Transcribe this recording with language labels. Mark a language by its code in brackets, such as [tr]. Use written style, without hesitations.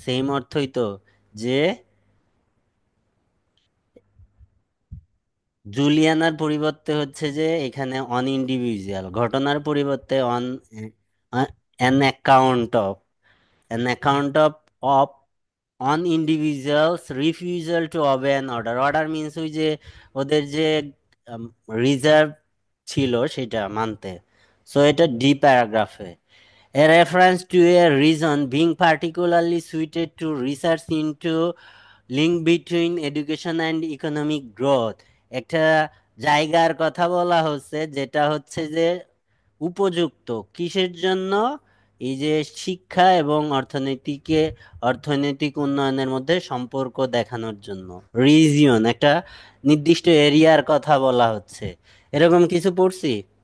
[bn] Same অর্থই তো, যে জুলিয়ানার পরিবর্তে হচ্ছে যে এখানে [en] on individual, [bn] ঘটনার পরিবর্তে [en] On an account of, an account of on individuals refusal to obey an order. [bn] Order means ওই যে ওদের যে রিজার্ভ ছিল সেটা মানতে। সো এটা D প্যারাগ্রাফে। [en] A reference to a region being particularly suited to research into link between education and economic growth. [bn] একটা জায়গার কথা বলা হচ্ছে যেটা হচ্ছে যে উপযুক্ত কিসের জন্য, এই যে শিক্ষা এবং অর্থনৈতিক উন্নয়নের মধ্যে সম্পর্ক দেখানোর জন্য। রিজিয়ন একটা নির্দিষ্ট এরিয়ার কথা বলা হচ্ছে, এরকম কিছু পড়ছি।